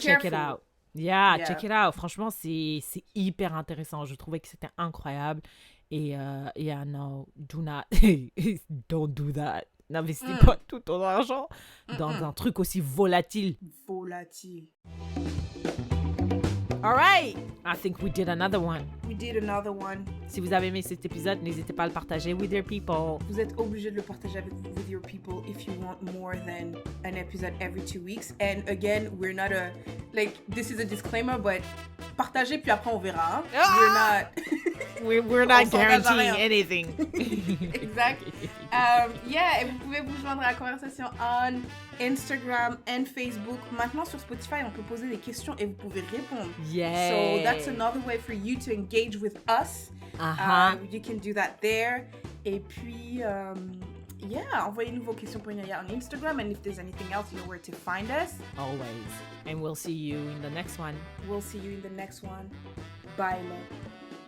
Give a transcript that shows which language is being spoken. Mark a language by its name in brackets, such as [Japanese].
[English] check careful. it out. Yeah, check it out. [French] Franchement, c'est hyper intéressant. Je trouvais que c'était incroyable. [English] Et no, do not, don't do that. [French] N'investis pas tout ton argent dans un truc aussi volatile. Volatile. [English] All right, I think we did another one. We did another one. [French] Si vous avez aimé cet épisode, n'hésitez pas à le partager [English] with your people. [French] Vous êtes obligé de le partager [English] with your people if you want more than an episode every 2 weeks. And again, we're not this is a disclaimer, but [French] partagez puis après on verra. Hein? [English] We're not guaranteeing anything. [French] Exact. Et vous pouvez vous joindre à la conversation [English] on Instagram and Facebook. [French] Maintenant sur Spotify, on peut poser des questions et vous pouvez répondre. [English] Yeah. So that's another way for you to engage with us. You can do that there. [French] Et puis, envoyez-nous vos questions pour Inaya [English] on Instagram. And if there's anything else, you know where to find us. Always. And we'll see you in the next one. We'll see you in the next one. Bye, love.